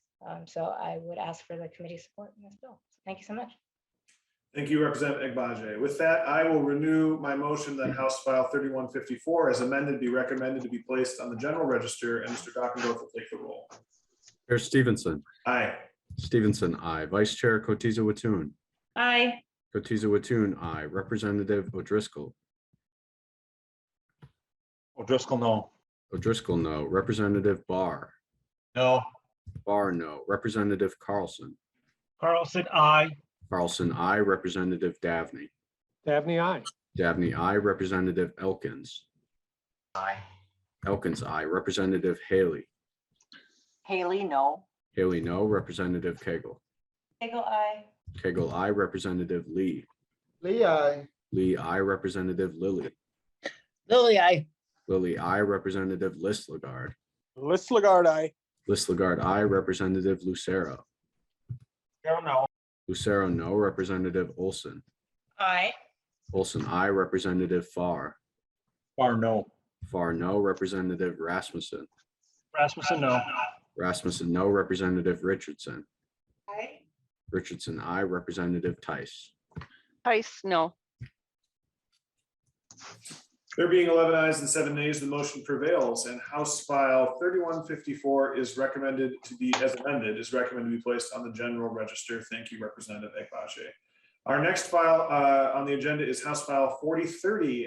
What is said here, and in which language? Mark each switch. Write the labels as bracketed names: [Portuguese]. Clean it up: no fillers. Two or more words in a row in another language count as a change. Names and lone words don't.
[English] So I would ask for the committee support in this bill. So thank you so much. Thank you, Representative Agbaje. With that, I will renew my motion that House File 3154 as amended be recommended to be placed on the general register, and Mr. Dockendorf will take the roll. Chair Stevenson. Aye. Stevenson, aye. Vice Chair Kotisa Watun. Aye. Kotisa Watun, aye. Representative O'Driscoll. O'Driscoll, no. O'Driscoll, no. Representative Pfarr. No. Pfarr, no. Representative Carlson. Carlson, aye. Carlson, aye. Representative Davney. Davney, aye. Davney, aye. Representative Elkins. Aye. Elkins, aye. Representative Haley. Haley, no. Haley, no. Representative Cagle. Cagle, aye. Cagle, aye. Representative Lee. Lee, aye. Lee, aye. Representative Lilly. Lily, aye. Lilly, aye. Representative Listlegard. Listlegard, aye. Listlegard, aye. Representative Lucero. No. Lucero, no. Representative Olson. Aye. Olson, aye. Representative Pfarr. Pfarr, no. Pfarr, no. Representative Rasmussen. Rasmussen, no. Rasmussen, no. Representative Richardson. Aye. Richardson, aye. Representative Tice. Tice, no. There being 11 ayes and 7 nays, the motion prevails, and House File 3154 is recommended to be, as amended, is recommended to be placed on the general register. Thank you, Representative Agbaje. Our next file on the agenda is House File 4030.